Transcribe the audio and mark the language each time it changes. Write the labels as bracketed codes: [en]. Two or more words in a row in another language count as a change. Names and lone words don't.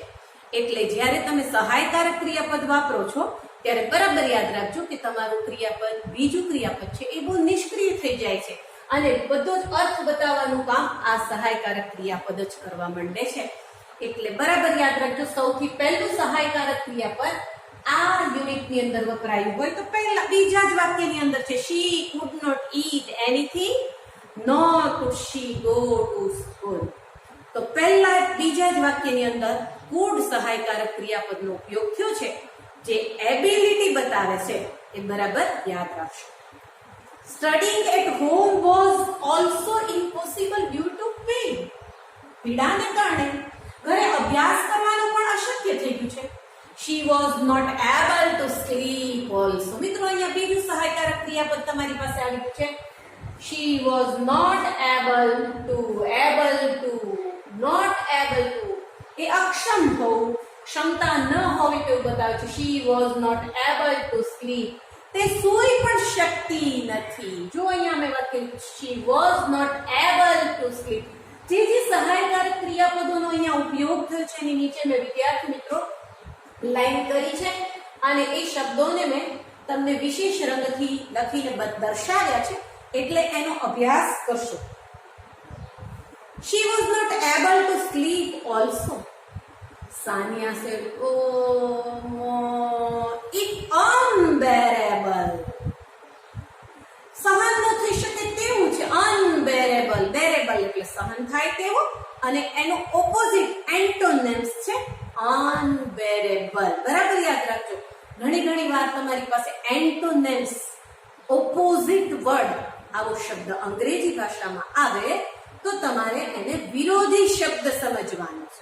[gu] એટલે જ્યારે તમે સહાયકારક ક્રિયાપદ વાપરો છો ત્યારે બરાબર યાદ રાખજો કે તમારું ક્રિયાપદ, બીજું ક્રિયાપદ છે એ બહુ નિષ્ક્રિય થઈ જાય છે અને બધો જ અર્થ બતાવવાનું કામ આ સહાયકારક ક્રિયાપદ જ કરવા માંડે છે. એટલે બરાબર યાદ રાખજો, સૌથી પહેલું સહાયકારક ક્રિયાપદ આ યુનિટની અંદર વપરાયું હોય તો પહેલા બીજા જ વાક્યની અંદર છે [en] she could not eat anything nor could she go to school. [gu] તો પહેલા બીજા જ વાક્યની અંદર could સહાયકારક ક્રિયાપદનો ઉપયોગ થયો છે જે એબિલિટી બતાવે છે એ બરાબર યાદ રાખશો. [en] Studying at home was also impossible due to pain. [gu] પીડાને કારણે ઘરે અભ્યાસ કરવાનું પણ અશક્ય થઈ ગયું છે. [en] She was not able to sleep also. [gu] મિત્રો અહીંયા બીજું સહાયકારક ક્રિયાપદ તમારી પાસે આવી ગયું છે. [en] She was not able to. [gu] એ અક્ષમ હોવું, ક્ષમતા ન હોવી તેવું બતાવે છે. [en] She was not able to sleep. [gu] તે સૂઈ પણ શકતી નથી. જો અહીંયા મેં વાત કરી, [en] she was not able to sleep. [gu] જે સહાયકારક ક્રિયાપદોનો અહીંયા ઉપયોગ થયો છે એની નીચે મેં વિદ્યાર્થી મિત્રો લાઈન કરી છે અને એ શબ્દોને મેં તમને વિશેષ રંગથી લખીને દર્શાવ્યા છે, એટલે એનો અભ્યાસ કરશો. [en] She was not able to sleep also. Sania said, oh, it unbearable. [gu] સહન ન થઈ શકે તેવું છે. [en] unbearable, bearable [gu] એટલે સહન થાય તેવું, અને એનો [en] opposite antonyms [gu] છે અનબેરેબલ. બરાબર યાદ રાખજો. ઘણી વાર તમારી પાસે [en] antonyms, opposite word [gu] આવો શબ્દ અંગ્રેજી ભાષામાં આવે તો તમારે એને વિરોધી શબ્દ સમજવાનો છે.